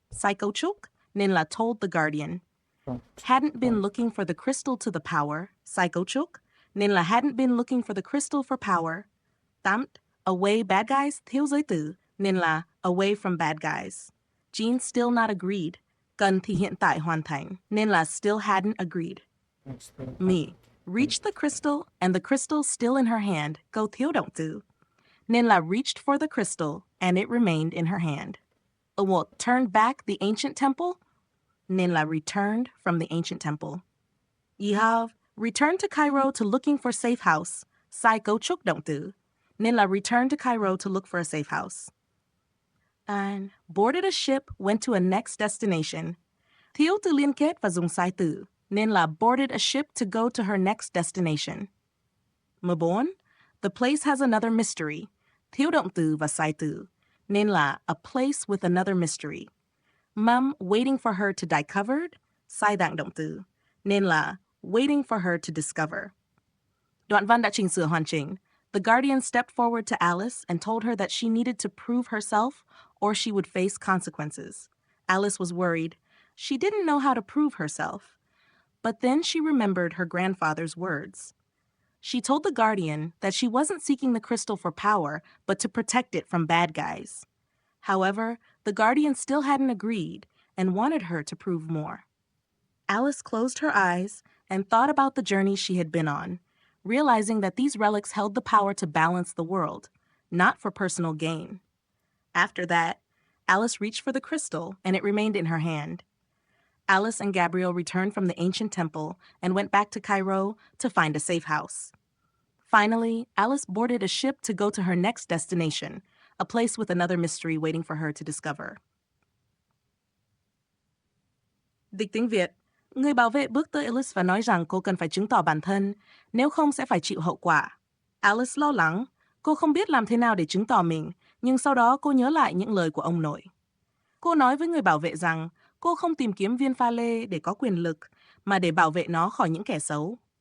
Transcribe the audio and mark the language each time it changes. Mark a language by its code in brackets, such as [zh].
[vi] Sai cấu trúc, nên là [en] told the guardian. Hadn't been looking for the crystal to the power. [vi] Sai cấu trúc, nên là [en] hadn't been looking for the crystal for power. 8. Away bad guys, [vi] thiếu giới từ, nên là [en] away from bad guys. Jean still not agreed. [vi] Cần thì hiện tại hoàn thành, nên là [en] still hadn't agreed. Me. Reached the crystal and the crystal still in her hand. [vi] Câu thiếu động từ, nên là [en] reached for the crystal and it remained in her hand. Turned back the ancient temple, [vi] nên là [en] returned from the ancient temple. You have returned to Cairo to looking for safe house. [vi] Sai cấu trúc động từ, nên là [en] returned to Cairo to look for a safe house. And boarded a ship, went to a next destination. [vi] Thiếu từ liên kết và dùng sai từ, nên là [en] boarded a ship to go to her next destination. 14. The place has another mystery. [vi] Thiếu động từ và sai từ, nên là [en] a place with another mystery. Mom waiting for her to die covered, [vi] sai dạng động từ, nên là [en] waiting for her to discover. [vi] Đoạn văn đã chỉnh sửa hoàn chỉnh. [en] The guardian stepped forward to Alice and told her that she needed to prove herself or she would face consequences. Alice was worried. She didn't know how to prove herself. But then she remembered her grandfather's words. She told the guardian that she wasn't seeking the crystal for power, but to protect it from bad guys. However, the guardian still hadn't agreed and wanted her to prove more. Alice closed her eyes and thought about the journey she had been on, realizing that these relics held the power to balance the world, not for personal gain. After that, Alice reached for the crystal and it remained in her hand. Alice and Gabriel returned from the ancient temple and went back to Cairo to find a safe house. Finally, Alice boarded a ship to go to her next destination, a place with another mystery waiting for her to discover. [vi] Dịch tiếng Việt. Người bảo vệ bước tới Alice và nói rằng cô cần phải chứng tỏ bản thân, nếu không sẽ phải chịu hậu quả. Alice lo lắng. Cô không biết làm thế nào để chứng tỏ mình, nhưng sau đó cô nhớ lại những lời của ông nội. Cô nói với người bảo vệ rằng cô không tìm kiếm viên pha lê để có quyền lực, mà để bảo vệ nó khỏi những kẻ xấu.